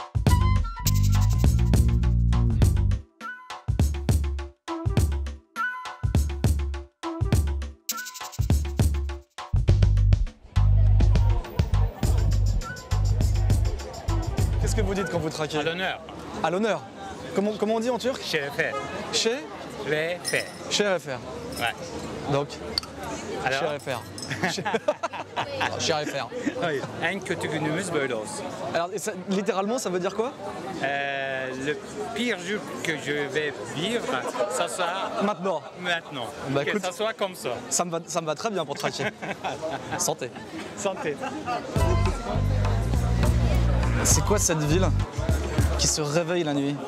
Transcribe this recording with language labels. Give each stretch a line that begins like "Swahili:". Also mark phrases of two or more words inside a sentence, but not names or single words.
French: que vous dites quand vous traquez? À l'honneur. À l'honneur. Comment on dit en turc?
Turkish: Şerefe. Şerefe. Şerefe.
French: Ouais. Donc Alors?
Turkish: Şerefe. Şerefe.
French: Oui.
Turkish: En kötü günümüz böyle olsun.
French: Alors littéralement ça veut dire quoi? Le pire jour que je vais vivre, ça sera maintenant. Bah, que écoute, ça soit comme ça. Ça me va très bien pour traquer. Santé. Santé. C'est quoi cette ville qui se réveille la nuit?